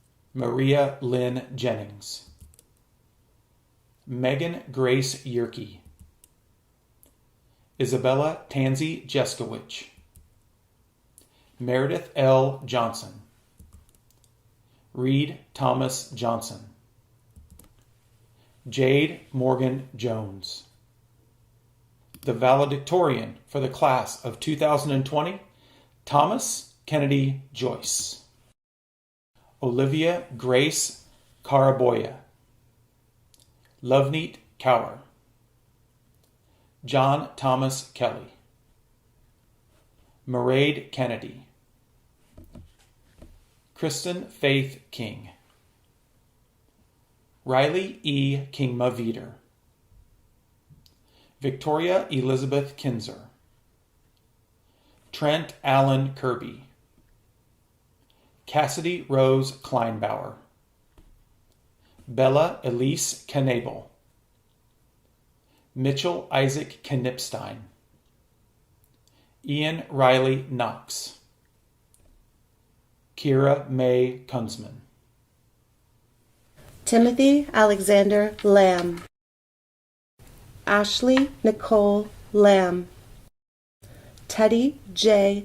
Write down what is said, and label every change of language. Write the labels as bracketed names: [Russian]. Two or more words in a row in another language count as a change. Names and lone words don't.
[English] Maria Lynn Jennings, Megan Grace Yerke, Isabella Tansy Jeskowich, Meredith L. Johnson, Reed Thomas Johnson, Jade Morgan Jones. The valedictorian for the class of 2020, Thomas Kennedy Joyce. Olivia Grace Caraboya, Loveneet Cower, John Thomas Kelly, Mairead Kennedy, Kristen Faith King, Riley E. Kingma-Veeder, Victoria Elizabeth Kinzer, Trent Allen Kirby, Cassidy Rose Kleinbauer, Bella Elise Knabel, Mitchell Isaac Knipstein, Ian Riley Knox, Kira May Kunzman, Timothy Alexander Lamb, Ashley Nicole Lamb, Teddy J.